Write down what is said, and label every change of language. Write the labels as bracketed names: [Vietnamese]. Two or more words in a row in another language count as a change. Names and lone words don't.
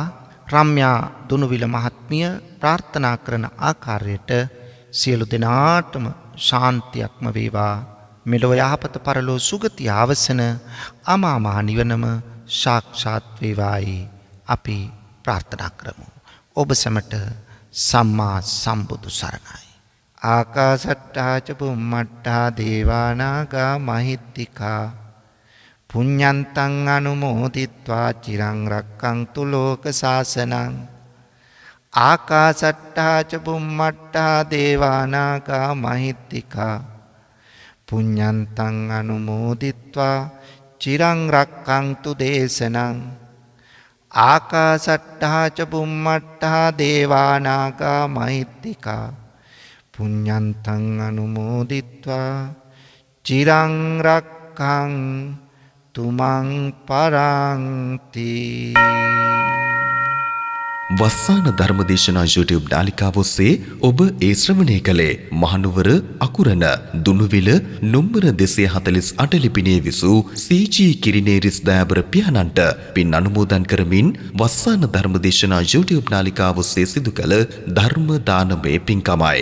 [Sinhala] රම්‍යා දුනුවිල මහත්මිය ප්‍රාර්ථනා කරන ආකාරයට සියලු දෙනාටම ශාන්තියක්ම වේවා. මෙලොව යහපත පරලෝ සුගතිය අවසන අමා මහ නිවනම සාක්ෂාත් වේවායි අපි ප්‍රාර්ථනා කරමු. ඔබ සැමට සම්මා සම්බුදු සරණයි. [Pali] ආකාසට්ටා ච බුම්මට්ටා දේවානාගා මහිත්‍තිකා පුඤ්ඤන්තං අනුමෝදිත්වා චිරං රක්ඛන්තු ලෝක සාසනං. ආකාසට්ටා ච බුම්මට්ටා දේවානාගා මහිත්‍තිකා පුඤ්ඤන්තං අනුමෝදිත්වා චිරං රක්ඛන්තු දේශනං. ආකාසට්ටා ච බුම්මට්ටා දේවානාගා මහිත්‍තිකා පුඤ්ඤන්තං අනුමෝදිත්වා චිරං රක්ඛන්තු තුමන් පරන්ති. [Sinhala] වස්සාන ධර්මදේශනා YouTube නාලිකාව ඔස්සේ ඔබ ඒ ශ්‍රවණය කළේ මහනුවර අකුරණ දුනුවිල නොම්බර 248 ලිපිනේ විසූ CG කිරිනේරිස් දයාබර පියාණන්ට පින් අනුමෝදන් කරමින් වස්සාන ධර්මදේශනා YouTube නාලිකාව ඔස්සේ සිදු කළ ධර්ම දානමය පින්කමයි.